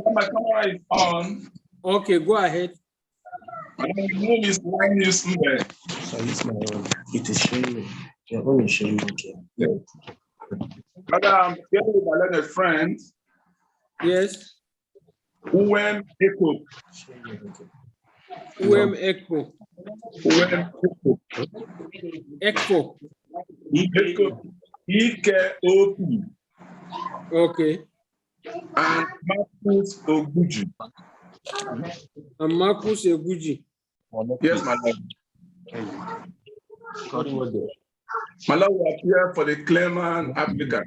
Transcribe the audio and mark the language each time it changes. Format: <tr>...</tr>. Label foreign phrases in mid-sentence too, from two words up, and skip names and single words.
<en>my camera is on. Okay, go ahead. My name is Sanusi. So it's my own. It is showing. Your own is showing. Brother, I'm here with my learned friend, Yes. Uwem Eko. UM Echo. Uwem Eko. Echo. Eko. E-K-O-P. Okay. And Marcus Oguji. And Marcus Eguji. Yes, my lord. My lord will appear for the claimant applicant.</en>